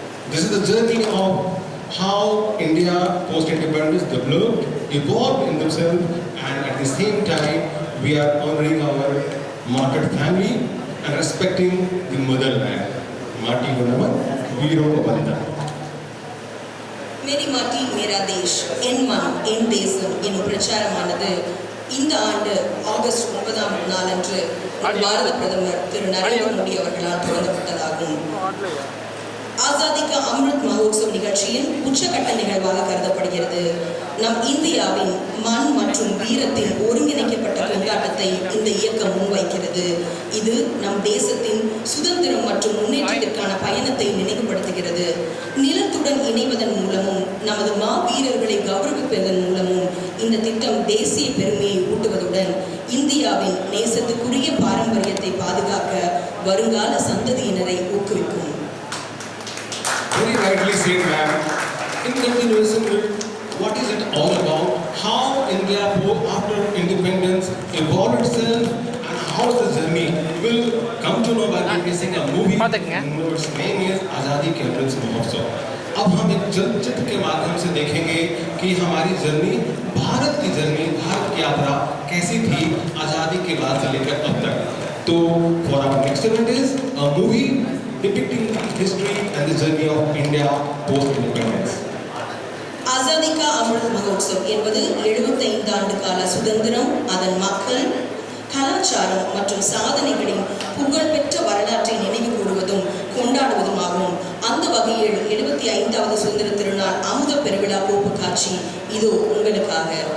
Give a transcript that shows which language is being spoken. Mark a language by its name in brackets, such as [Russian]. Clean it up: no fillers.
[English] This is the journey of how India post-independence developed, evolved in themselves, and at the same time we are honoring our martyred family and respecting the motherland. [Hindi] Mati Ka Naman, Veero Ka Bandhan. [Tamil] மேரி மாட்டி மேரா தேஷ் என் மண் என் தேசம் என்னும் பிரச்சாரமானது இந்த ஆண்டு August 9ஆம் நாளன்று பாரத பிரதமர் திரு நரேந்திர மோடி அவர்களால் தொடங்கப்பட்டதாகும். ஆசாதி கா அம்ருத் மஹோத்சவ் நிகழ்ச்சியின் உச்சகட்ட நிகழ்வாக கருதப்படுகிறது. நம் இந்தியாவின் மண் மற்றும் வீரத்தின் ஒருங்கிணைக்கப்பட்ட கொண்டாட்டத்தை இந்த இயக்கம் முன்வைக்கிறது. இது நம் தேசத்தின் சுதந்திரம் மற்றும் முன்னேற்றத்திற்கான பயணத்தை நினைவுபடுத்துகிறது. நிலத்துடன் இணைவதன் மூலமும் நமது மா வீரர்களை கௌரவிப்பதன் மூலமும் இந்த திட்டம் தேசிய பெருமையை ஊட்டுவதுடன் இந்தியாவின் நேசத்துக்குரிய பாரம்பரியத்தை பாதுகாக்க வருங்கால சந்ததியினரை ஊக்குவிக்கும். [English] Very rightly said, ma'am. In continuation with what is it all about, how India after independence evolved itself and how the journey will come to know by witnessing a movie whose name is Azadi Ke Amrit Mahotsav. [Hindi] अब हम एक चलचित्र के माध्यम से देखेंगे कि हमारी जर्नी, भारत की जर्नी, भारत की यात्रा कैसी थी आज़ादी के बाद से लेकर अब तक. [English] तो for our next event is a movie depicting history and the journey of India post-independence. [Tamil] Azadi கா அமிர்த் மஹோத்சவ் என்பது 75 ஆண்டு கால சுதந்திரம், அதன் மக்கள், கலாச்சாரம் மற்றும் சாதனைகளின் புகழ்பெற்ற வரலாற்றை நினைவு கூறுவதும் கொண்டாடுவதுமாகும். அந்த வகையில் 75வது சுதந்திர திருநாள் அமுத பெருவிழா கோப்பு காட்சி இதோ உங்களுக்காக.